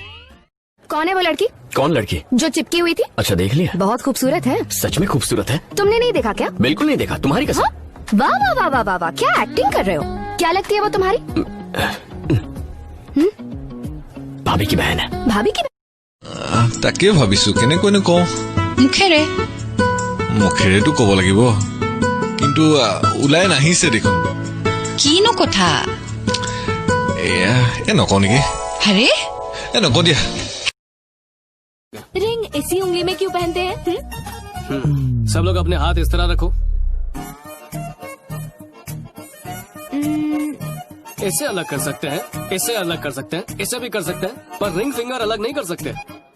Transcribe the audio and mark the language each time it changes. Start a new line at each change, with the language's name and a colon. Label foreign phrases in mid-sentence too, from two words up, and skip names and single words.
Hindi: कौन है वो लड़की कौन लड़की? जो चिपकी हुई थी? अच्छा देख लिया? बहुत खूबसूरत है। सच में खूबसूरत है? तुमने नहीं देखा क्या? बिल्कुल नहीं देखा, तुम्हारी कसम। हाँ? वाह वाह वाह वाह वाह वाह, क्या एक्टिंग कर रहे हो। क्या लगती है वो तुम्हारी? भाभी की बहन है। भाभी की?
Assamese: তাকে ভাবিছো কেনেকৈনো কওঁ। মুখেৰে মুখেৰেতো ক'ব লাগিব, কিন্তু ওলাই নাহিছে দেখোন। কিনো কথা? এ নকওঁ নেকি?
Hindi: अरे
Assamese: এ নকওঁ দিয়া।
Hindi: रिंग इसी उंगली में क्यों पहनते हैं? सब लोग अपने हाथ इस तरह रखो। इससे अलग कर सकते हैं, इससे अलग कर सकते हैं, इससे भी कर सकते हैं, पर
English: ring finger
Hindi: अलग नहीं कर सकते।